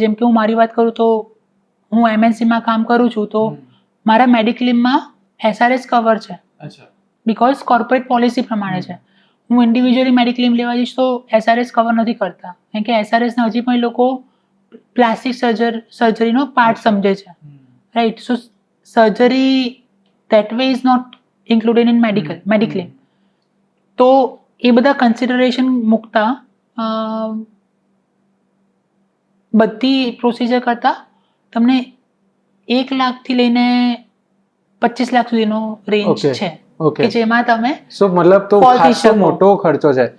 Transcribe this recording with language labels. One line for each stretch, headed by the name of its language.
Gujarati: જેમ કે હું મારી વાત કરું તો હું MNCમાં કામ કરું છું, તો મારા મેડિક્લેમમાં SRS કવર છે, બિકોઝ કોર્પોરેટ પોલિસી પ્રમાણે છે. હું ઇન્ડિવિજ્યુઅલી મેડિક્લેમ લેવા જઈશ તો SRS કવર નથી કરતા, કારણ કે SRSને હજી પણ લોકો પ્લાસ્ટિક સર્જરીનો પાર્ટ સમજે છે, right.
English: So surgery that way is not included in mediclaim.
Gujarati: તો એ બધા કન્સિડરેશન મૂકતા બધી પ્રોસિજર કરતા તમને 1 લાખથી લઈને 25 લાખ સુધીનો રેન્જ છે, કે જેમાં તમે મતલબ તો ખાસો મોટો ખર્ચો છે.